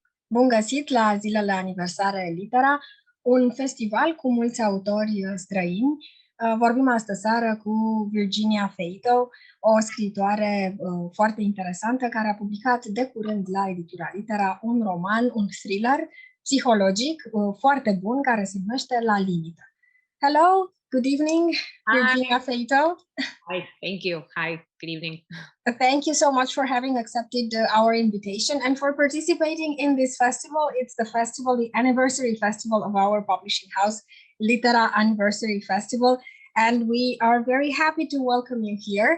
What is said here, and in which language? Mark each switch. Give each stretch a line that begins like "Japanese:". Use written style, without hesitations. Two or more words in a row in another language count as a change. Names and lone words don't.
Romanian: Bun găsit la Zilele Aniversare Litera, un festival cu mulți autori străini. Vorbim astă seară cu Virginia Feito, o scriitoare foarte interesantă care a publicat de curând la Editura Litera un roman, un thriller psihologic foarte bun care se numește La Limită.
English: Hello, good evening, Virginia Feito. Hi, thank you. Hi, good evening. Thank you so much for having accepted our invitation and for participating in this festival. It's the anniversary festival of our publishing house, Litera Anniversary Festival, and we are very happy to welcome you here.